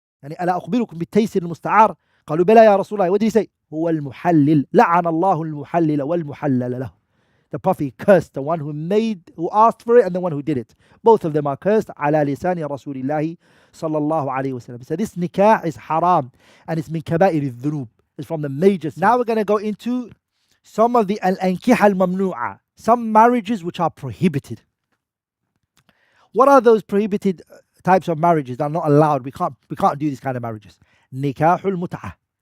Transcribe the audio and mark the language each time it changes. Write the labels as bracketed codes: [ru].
[ar] يعني ألا أخبركم بالتيسير المستعار قالوا بلى يا رسول الله. [en] What did he say? [ar] هو المحلل لعن الله المحلل والمحلل له. [en] The Prophet cursed the one who asked for it and the one who did it. Both of them are cursed [ar] على لسان رسول الله صلى الله عليه وسلم. [en] So this nikah is haram and it's min kaba'ir al-dhunub. It's from the major sins. Now we're going to go into some of the al-ankih al-mamnu'a, some marriages which are prohibited. What are those prohibited types of marriages that are not allowed? We can't do these kind of marriages. Nikah al Mutah.